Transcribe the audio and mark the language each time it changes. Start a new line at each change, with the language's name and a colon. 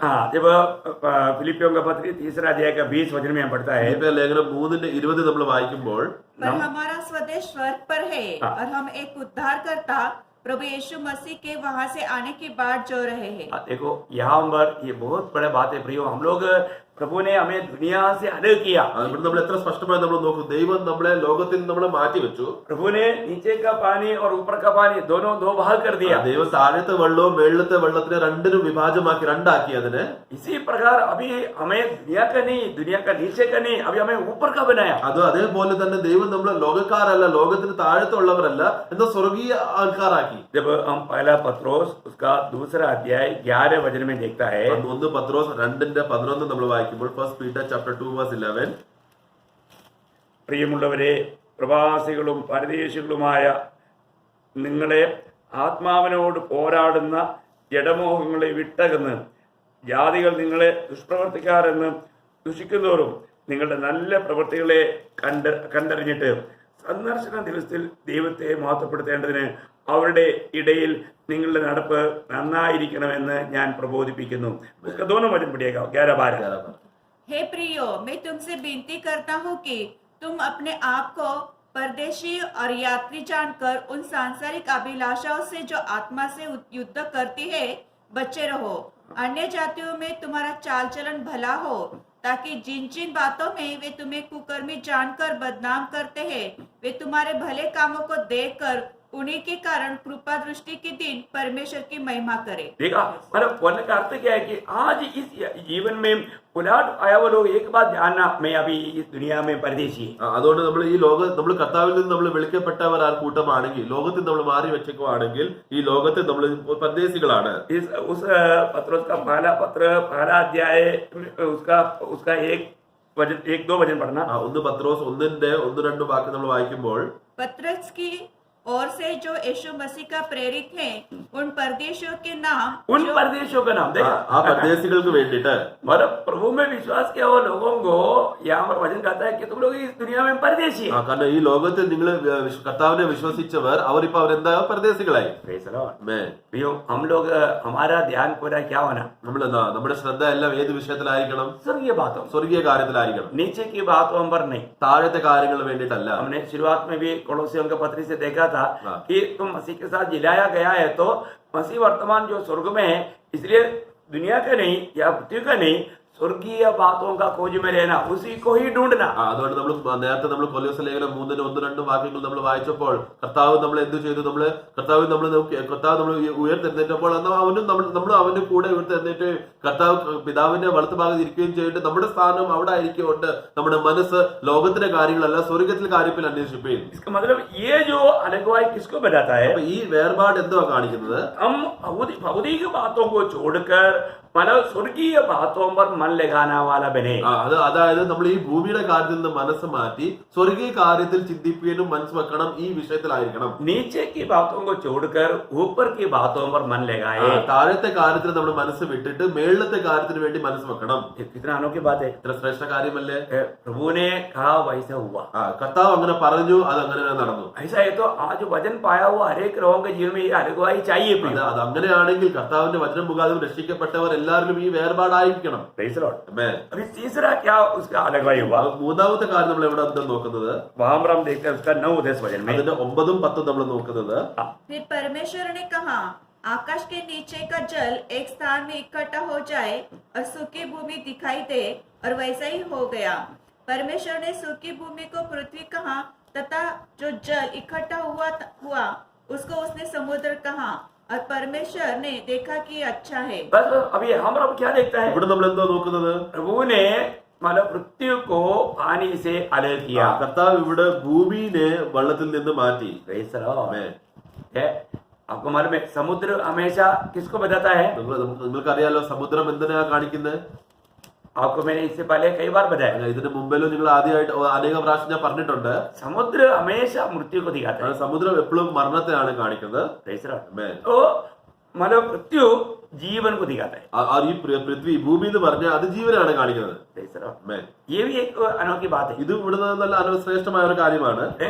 Hindi: हाँ, जब फिलिपियों का पत्र 3 अध्याय का 20 वचन में हम पढ़ता है,
Malayalam: ഫിലിപ്പിയർ ലേഖനം 3:20 നമ്മൾ വായിക്കുമ്പോൾ
Hindi: पर हमारा स्वदेश स्वर्ग पर है, और हम एक उद्धारकर्ता प्रभु यीशु मसीह के वहां से आने की बाट जो रहे हैं। देखो यहाँ पर ये बहुत बड़ा बात है प्रियो। हम लोग प्रभु ने हमें दुनिया से अलग किया।
Malayalam: ഇവിടെ നമ്മൾ എത്ര സ്പഷ്ടമായി നമ്മൾ നോക്കും. ദൈവം നമ്മളെ ലോകത്തിൽ നിന്ന് നമ്മളെ മാറ്റി വെച്ചു.
Hindi: प्रभु ने नीचे का पानी और ऊपर का पानी दोनों 2 भाग कर दिया।
Malayalam: ദൈവം താഴത്തെ വെള്ളവും മേളിലത്തെ വെള്ളത്തിനെ 2 വിഭാജമാക്കി 2 ആക്കി അതിനെ.
Hindi: इसी प्रकार अभी हमें दुनिया का नहीं, दुनिया का नीचे का नहीं, अभी हमें ऊपर का बनाया।
Malayalam: അതേപോലെ തന്നെ ദൈവം നമ്മളെ ലോകക്കാരല്ല, ലോകത്തിന് താഴത്തുള്ളവരല്ല, എന്നാൽ സ്വർഗീയ ആൾക്കാരാക്കി.
Hindi: जब हम पहला पत्रोस उसका 2 अध्याय 11 वचन में देखता है,
Malayalam: 1 പത്രോസ് 2:11 നമ്മൾ വായിക്കുമ്പോൾ,
English: 1 Peter chapter 2:11,
Malayalam: പ്രിയമുള്ളവരെ, പ്രവാസികളും പരദേശികളുമായ നിങ്ങളെ ആത്മാവിനോട് പോരാടുന്ന ജഡമോഹങ്ങളെ വിട്ടകന്ന് ജാതികൾ നിങ്ങളെ ദുഷ്പ്രവർത്തിക്കാരെന്ന് ദുഷിക്കുന്നവരും നിങ്ങളുടെ നല്ല പ്രവൃത്തികളെ കണ്ടറിഞ്ഞിട്ട് സന്ദർശന ദിവസത്തിൽ ദൈവത്തെ മഹത്വപ്പെടുത്തേണ്ടതിന് അവരുടെ ഇടയിൽ നിങ്ങളുടെ നടപ്പ് നന്നായിരിക്കണമെന്ന് ഞാൻ പ്രബോധിപ്പിക്കുന്നു.
Hindi: दोनों वचन पढ़िएगा 11-12। हे प्रियो, मैं तुमसे विनती करता हूँ कि तुम अपने आप को परदेशी और यात्री जानकर उन सांसारिक अभिलाषाओं से जो आत्मा से युद्ध करती है बचे रहो। अन्य जातियों में तुम्हारा चाल चलन भला हो, ताकि जिन जिन बातों में वे तुम्हें कुकर्मी जानकर बदनाम करते हैं, वे तुम्हारे भले कामों को देखकर उन्हीं के कारण कृपा दृष्टि के दिन परमेश्वर की महिमा करे। देखा, मतलब बोलने का अर्थ क्या है कि आज इस जीवन में उलाट आया हुआ लोग एक बात जानना, मैं अभी इस दुनिया में परदेशी है।
Malayalam: അതുകൊണ്ട് നമ്മൾ ഈ നമ്മൾ കർത്താവിൽ നിന്ന് നമ്മൾ വിളിക്കപ്പെട്ടവർ ആ കൂട്ടമാണെങ്കിൽ, ലോകത്തിൽ നമ്മൾ മാറി വെച്ചേക്കുവാണെങ്കിൽ ഈ ലോകത്തിൽ നമ്മൾ പരദേശികളാണ്.
Hindi: उस पत्रोस का पहला अध्याय उसका एक दो वचन पढ़ना।
Malayalam: ഒന്ന് പത്രോസ് 1:1-2 വാക്യം നമ്മൾ വായിക്കുമ്പോൾ,
Hindi: पत्रस की ओर से जो यीशु मसीह का प्रेरित है, उन परदेशियों के नाम परदेशियों का नाम देखा,
Malayalam: ആ പരദേശികൾക്ക് വേണ്ടിയിട്ട്,
Hindi: मतलब प्रभु में विश्वास किया हुआ लोगों को यहाँ पर वचन कहता है कि तुम लोग इस दुनिया में परदेशी है।
Malayalam: കാരണം ഈ ലോകത്തിൽ നിങ്ങൾ കർത്താവിനെ വിശ്വസിച്ചവർ അവരിപ്പോ അവരെന്താ പരദേശികളായി.
English: Praise the Lord.
Hindi: हम लोग हमारा ध्यान पूरा क्या होना,
Malayalam: നമ്മളെന്താ നമ്മുടെ ശ്രദ്ധ എല്ലാം ഏത് വിഷയത്തിലായിരിക്കണം?
Hindi: स्वर्गीय बातों,
Malayalam: സ്വർഗീയ കാര്യത്തിലായിരിക്കണം,
Hindi: नीचे की बातों पर नहीं।
Malayalam: താഴത്തെ കാര്യങ്ങൾ വേണ്ടിയിട്ടല്ല.
Hindi: हमने शुरुआत में भी कोलोसियों के पत्री से देखा था कि तुम मसीह के साथ जिलाया गया है, तो मसीह वर्तमान जो स्वर्ग में है, इसलिए दुनिया का नहीं या पृथ्वी का नहीं, स्वर्गीय बातों का खोज में रहना, उसी को ही ढूंढना।
Malayalam: അതുകൊണ്ട് നമ്മൾ നേരത്തെ നമ്മൾ കൊലോസ്യ ലേഖനം 3:1-2 വാക്യങ്ങൾ നമ്മൾ വായിച്ചപ്പോൾ കർത്താവ് നമ്മൾ എന്ത് ചെയ്തു? കർത്താവ് നമ്മൾ ഉയർത്തെഴുന്നേറ്റപ്പോൾ നമ്മൾ അവന്റെ കൂടെ ഉയർത്തെഴുന്നേറ്റ് കർത്താവ് പിതാവിന്റെ വലത്തുഭാഗത്ത് ഇരിക്കുകയും ചെയ്തിട്ട് നമ്മുടെ സ്ഥാനം അവിടെ ആയിരിക്കുകൊണ്ട് നമ്മുടെ മനസ്സ് ലോകത്തിന്റെ കാര്യങ്ങളല്ല സ്വർഗത്തിലെ കാര്യത്തിൽ അന്വേഷിപ്പീൻ.
Hindi: इसका मतलब ये जो अलगवाई किसको बताता है?
Malayalam: ഈ വേർപാട് എന്തുവാ കാണിക്കുന്നത്?
Hindi: हम भौतिक बातों को छोड़कर मतलब स्वर्गीय बातों पर मन लगाना वाला बने।
Malayalam: അതായത് നമ്മൾ ഈ ഭൂമിയുടെ കാര്യത്തിൽ നിന്ന് മനസ്സ് മാറ്റി സ്വർഗീയ കാര്യത്തിൽ ചിന്തിപ്പിക്കാനും മനസ്സ് വെക്കണം, ഈ വിഷയത്തിലായിരിക്കണം.
Hindi: नीचे की बातों को छोड़कर ऊपर की बातों पर मन लगाए।
Malayalam: താഴത്തെ കാര്യത്തിൽ നമ്മൾ മനസ്സ് വിട്ടിട്ട് മേളത്തെ കാര്യത്തിന് വേണ്ടി മനസ്സ് വെക്കണം.
Hindi: कितना अनोखी बात है,
Malayalam: ഇത്ര ശ്രേഷ്ഠ കാര്യമല്ലേ?
Hindi: प्रभु ने कहा वैसा हुआ।
Malayalam: കർത്താവ് അങ്ങനെ പറഞ്ഞു, അത് അങ്ങനെ നടന്നു.
Hindi: ऐसा है तो आज वचन पाया हुआ हरेक लोगों के जीवन में ये अलगवाई चाहिए।
Malayalam: അത് അങ്ങനെയാണെങ്കിൽ കർത്താവിന്റെ വചനം മുഖാന്തരം രക്ഷിക്കപ്പെട്ടവർ എല്ലാവരിലും ഈ വേർപാടായിരിക്കണം.
English: Praise the Lord.
Hindi: अभी तीसरा क्या उसका अलगवाई हुआ?
Malayalam: മൂന്നാമത്തെ കാര്യം നമ്മൾ എവിടെ നോക്കുന്നത്?
Hindi: वहां पर हम देखते हैं उसका 9-10 वचन में,
Malayalam: അതിന്റെ 9-10 നമ്മൾ നോക്കുന്നത്.
Hindi: फिर परमेश्वर ने कहा, आकाश के नीचे का जल एक स्थान में इकट्ठा हो जाए और सूखी भूमि दिखाई दे, और वैसा ही हो गया। परमेश्वर ने सूखी भूमि को पृथ्वी कहा तथा जो जल इकट्ठा हुआ उसको उसने समुद्र कहा, और परमेश्वर ने देखा कि अच्छा है। बस अभी हम अब क्या देखता है?
Malayalam: ഇവിടെ നമ്മൾ എന്തോ നോക്കുന്നത്?
Hindi: प्रभु ने मतलब पृथ्वी को पानी से अलग किया।
Malayalam: കർത്താവ് ഇവിടെ ഭൂമിയെ വെള്ളത്തിൽ നിന്ന് മാറ്റി.
English: Praise the Lord.
Hindi: आपको मालूम है समुद्र हमेशा किसको बताता है?
Malayalam: നിങ്ങൾക്കറിയാലോ സമുദ്രം എന്തിനാ കാണിക്കുന്നത്?
Hindi: आपको मैंने इससे पहले कई बार बताया,
Malayalam: ഇതിന് മുമ്പിലും നിങ്ങൾ ആദ്യമായിട്ട് അനേക പ്രാവശ്യം ഞാൻ പറഞ്ഞിട്ടുണ്ട്.
Hindi: समुद्र हमेशा मृत्यु को दिखाता है।
Malayalam: സമുദ്രം എപ്പോഴും മരണത്തെയാണ് കാണിക്കുന്നത്.
English: Praise the Lord.
Hindi: तो मतलब मृत्यु जीवन को दिखाता है,
Malayalam: ഈ പൃഥ്വി ഭൂമി എന്ന് പറഞ്ഞാൽ അത് ജീവനാണ് കാണിക്കുന്നത്.
English: Praise the Lord.
Hindi: ये भी एक अनोखी बात है।
Malayalam: ഇത് ഇവിടെ നല്ല ശ്രേഷ്ഠമായ ഒരു കാര്യമാണ്.